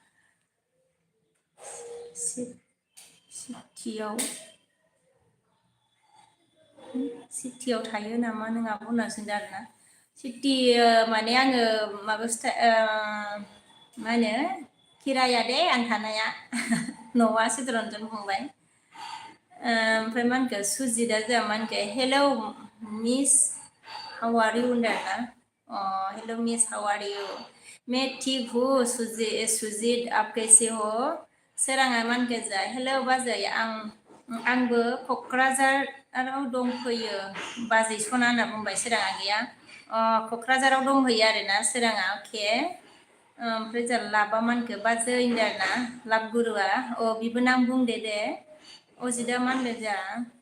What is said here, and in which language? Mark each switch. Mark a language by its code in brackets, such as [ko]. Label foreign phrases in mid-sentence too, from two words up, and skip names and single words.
[brx] सिटियाव थायो नामा नों आब' होनना सोंदों आरोना सिटि माने आङो माबायावसो मा होनो किराया दे आं थानाया न'आ चित्तरन्जन फंबाय ओमफ्राय मा होनखो सुजितआ जोंहा मा होनखो [en] hello miss how are you [brx] होनदों आरोना [en] hello miss how are you [hi] मैं ठीक हूँ सुजित आप कैसे हो [brx] सोराङा मा होनखो जा हेलौ बाजै आंबो क'क्राझाराव दंफैयो बाजै सना होनना बुंबाय सोराङा गैया क'क्राझाराव दंहैयो आरोना सोराङा अके ओमफ्राय जोंहा लाबा मा होनखो बाजै होनदों आरोना लाब गुरुआ बिबो नाम बुंदे दे अजितआ मा होनदों जोंहा